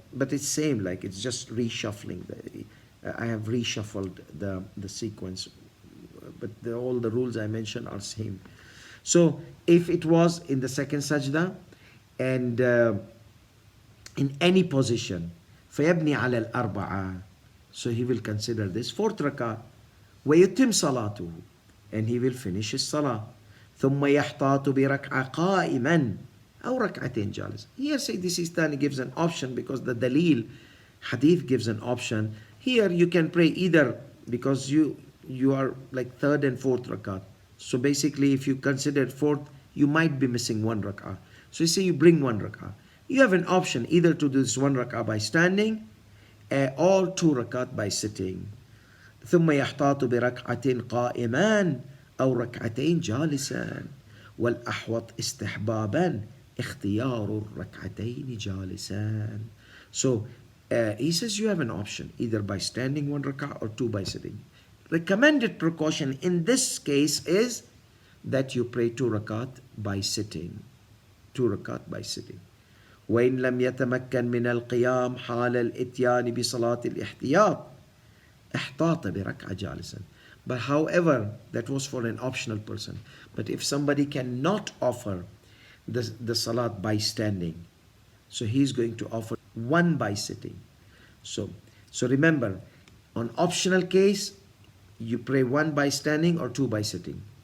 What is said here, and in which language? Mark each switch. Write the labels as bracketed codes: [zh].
[en] But it's same, like it's just reshuffling. I have reshuffled the sequence, but all the rules I mentioned are same. So if it was in the second sajda and in any position. [ar] فيبني على الأربعة. [en] So he will consider this fourth rak'ah. [ar] ويتم صلاته, [en] and he will finish his salah. [ar] ثم يحتاط بركعة قائما أو ركعتين جالس. [en] Here Sayyidi Sistani gives an option because the dalil hadith gives an option. Here you can pray either, because you are like third and fourth rakat. So basically if you consider fourth, you might be missing one rak'ah. So you say you bring one rak'ah. You have an option either to do this one rak'ah by standing or two rakat by sitting. [ar] ثم يحتاط بركعتين قائمان أو ركعتين جالسا والأحوط استحبابا اختيار الركعتين جالسا. [en] So he says you have an option either by standing one rak'ah or two by sitting. Recommended precaution in this case is that you pray two rakat by sitting. Two rakat by sitting. [ar] وإن لم يتمكن من القيام حال الإتيان بصلاة الاحتياط احتاط بركعة جالسا. [en] But however, that was for an optional person. But if somebody cannot offer the salat by standing, so he's going to offer one by sitting. So remember, on optional case, you pray one by standing or two by sitting.